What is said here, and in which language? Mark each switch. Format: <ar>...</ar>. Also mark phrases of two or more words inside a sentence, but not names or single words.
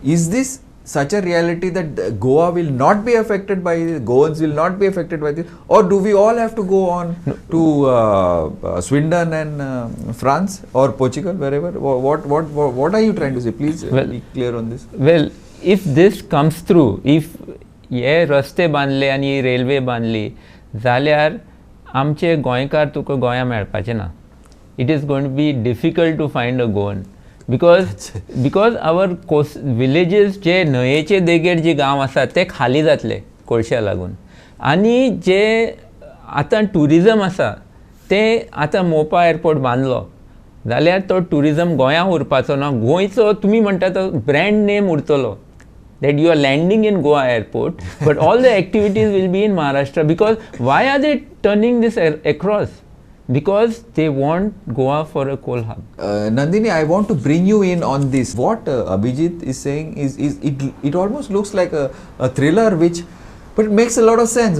<en>Is this such a reality that Goa will not be affected by this, Goans will not be affected by this, or do we all have to go on to Swindon and France or Portugal, wherever? What are you trying to say? Please be clear on this. Well, if this comes through, if</en> <kok>हे रस्ते बांदले आनी रेल्वे बांदली जाल्यार आमचे गोंयकार तुका गोंया मेळपाचे ना.</kok> <en>It is going to be difficult to find a Goan because our villages</en> <kok>जे न्हंयेचे देगेर जे गांव आसात ते खाली जातले कोळश्या लागून, आनी जे आतां टुरिजम आसा ते आतां मोपा एअरपोर्ट बांदलो जाल्यार तो टुरिजम गोंया उरपाचो ना. गोंयचो तुमी म्हणटा तो</kok> <en>brand name</en> <kok>उरतलो,</kok> <en>that you are landing in Goa airport, but all the activities will be in Maharashtra. Because why are they turning this across? Because they want Goa for a coal hub. Nandini, I want to bring you in on this. What Abhijit is saying is it almost looks like a thriller, but it makes a lot of sense.</en>